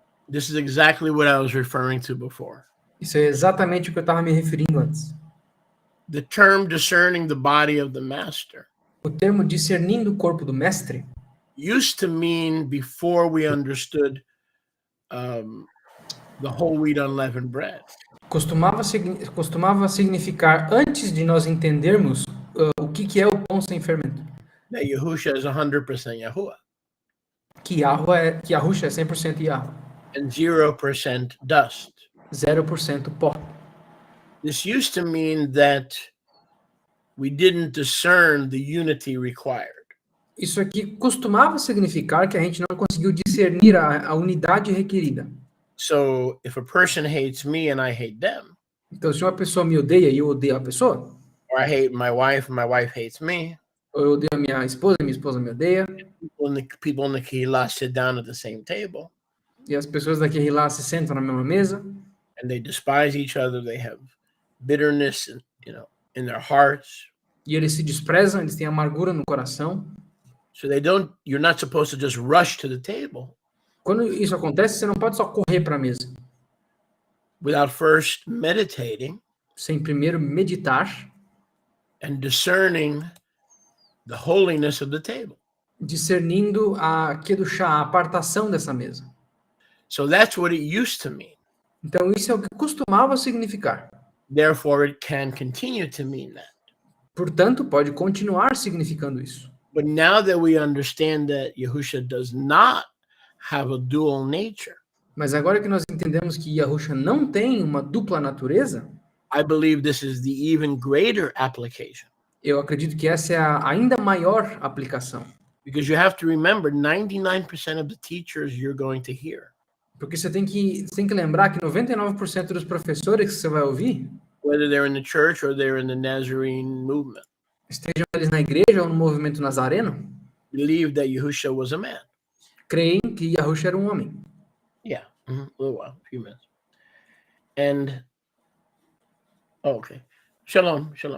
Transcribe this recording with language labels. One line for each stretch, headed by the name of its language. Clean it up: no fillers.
English: This is exactly what I was referring to before.
Portuguese: Isso é exatamente o que eu estava me referindo antes.
English: The term discerning the body of the master
Portuguese: O termo discernindo o corpo do mestre
English: used to mean, before we understood the whole wheat unleavened bread,
Portuguese: costumava significar, antes de nós entendermos o que é o pão sem fermento,
English: that Yahusha is 100% Yahuwah
Portuguese: que Yahusha é 100% Yahweh,
English: and 0% dust.
Portuguese: 0% pó.
English: This used to mean that we didn't discern the unity required.
Portuguese: Isso aqui costumava significar que a gente não conseguiu discernir a unidade requerida.
English: So if a person hates me and I hate them,
Portuguese: Então, se uma pessoa me odeia e eu odeio a pessoa,
English: or I hate my wife and my wife hates me,
Portuguese: ou eu odeio a minha esposa e minha esposa me odeia,
English: people in the Kehillah sit down at the same table
Portuguese: e as pessoas daqui lá se sentam na mesma mesa,
English: and they despise each other, they have bitterness, in their hearts.
Portuguese: e eles se desprezam, eles têm amargura no coração.
English: So you're not supposed to just rush to the table
Portuguese: Quando isso acontece, você não pode só correr para a mesa,
English: without first meditating
Portuguese: sem primeiro meditar,
English: and discerning the holiness of the table.
Portuguese: discernindo a kedushá, a apartação dessa mesa.
English: So that's what it used to mean.
Portuguese: Então, isso é o que costumava significar.
English: Therefore, it can continue to mean that.
Portuguese: Portanto, pode continuar significando isso.
English: But now that we understand that Yahusha does not have a dual nature,
Portuguese: Mas agora que nós entendemos que Yahusha não tem uma dupla natureza,
English: I believe this is the even greater application.
Portuguese: eu acredito que essa é a ainda maior aplicação.
English: Because you have to remember, 99% of the teachers you're going to hear,
Portuguese: Porque você tem que lembrar que 99% dos professores que você vai ouvir,
English: whether they're in the church or they're in the Nazarene movement,
Portuguese: estejam eles na igreja ou no movimento nazareno,
English: believe that Yahusha was a man.
Portuguese: creem que Yahusha era um homem.
English: Yeah, a little while, a few minutes. And, okay, shalom.